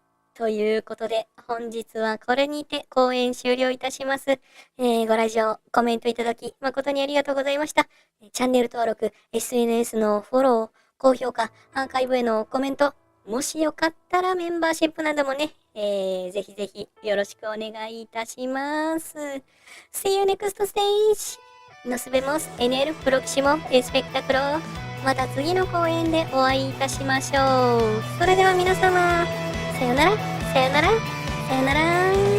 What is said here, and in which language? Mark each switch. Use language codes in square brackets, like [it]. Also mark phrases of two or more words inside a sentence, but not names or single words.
[ja] ということで、本日はこれにて公演終了いたします。ご来場、コメントいただき、誠にありがとうございました。チャンネル登録、SNS のフォロー、高評価、アーカイブへのコメント、もしよかったらメンバーシップなどもね、ぜひぜひよろしくお願いいたします。 [en] See you next stage! [es] Nos vemos en el próximo espectáculo. [ja] また次の公演でお会いいたしましょう。それでは皆様、さよなら、さよなら、さよなら。